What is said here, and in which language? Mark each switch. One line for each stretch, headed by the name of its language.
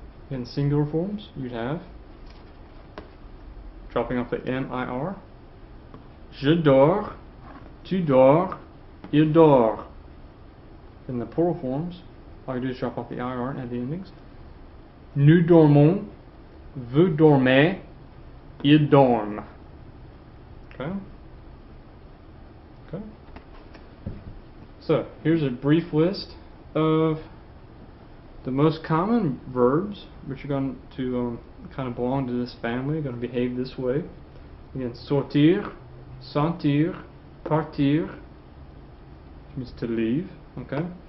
English: In singular forms, you'd have dropping off the NIR.
French: Je dors, tu dors, il dort.
English: In the plural forms, all you do is drop off the IR and add the endings.
French: Nous dormons, vous dormez, ils dorment.
English: Okay? Okay? So, here's a brief list of the most common verbs which are going to kind of belong to this family, going to behave this way. Again, sortir, sentir, partir, which means to leave, okay?